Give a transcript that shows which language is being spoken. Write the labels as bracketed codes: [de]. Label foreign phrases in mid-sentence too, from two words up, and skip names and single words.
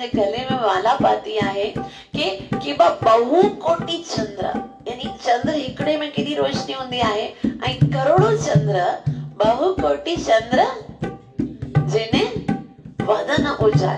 [sd] गले में माला पाती आहे कि [hi] बहु कोटि चंद्र, [sd] यानी चंद्र हिकड़े में केॾी रोशनी हूंदी आहे ऐं करोड़ों चंद्र, [hi] बहु कोटि चंद्र जिने वदन उजाला।